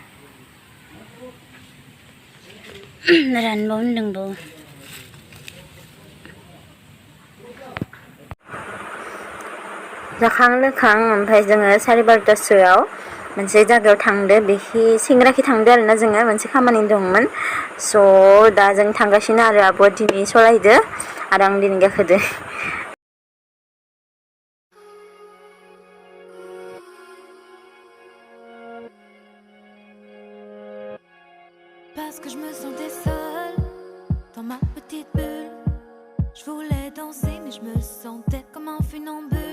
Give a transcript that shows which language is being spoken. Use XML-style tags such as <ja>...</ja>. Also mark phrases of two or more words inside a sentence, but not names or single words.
<brx>रानबावनो दंबावो जाखां लोखां ओमफ्राय जोङो 12:30सोआव मोनसे जायगायाव थांदो बेखि सेंग्राखि थांदो आरोना जोङो मोनसे खामानि दंमोन स' दा जों थांगासिनो आरो आब'आ दिनै सलायदो आरो आं दिनै गाखोदो</brx> <fr>Parce que je me sentais seule dans ma petite bulle. Je voulais danser mais je me sentais comme un funambule.</fr>